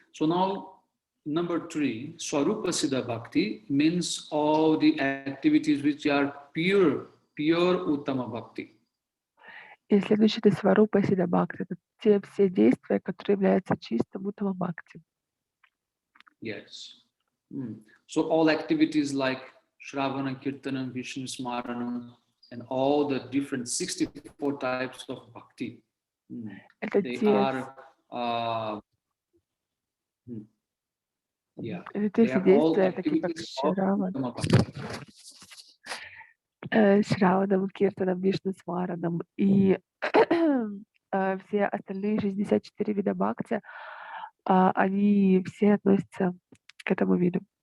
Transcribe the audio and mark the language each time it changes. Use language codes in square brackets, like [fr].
[en] So now, number 3, Swarupa Siddha Bhakti means all the activities which are pure Uttama Bhakti. [ru] И следующее это Сварупа Сида Бхакти. Это те все действия, которые являются чистым Уттама Бхакти. [en] Yes. So all activities like Shravana, Kirtanam, Vishnu Smaranam, and all the different 64 types of bhakti. They are, they are all activities of Uttama Bhakti. [ru] Шраванам, Киртанам, Вишну Смаранам и все остальные 64 вида бхакти, они все относятся к этому виду.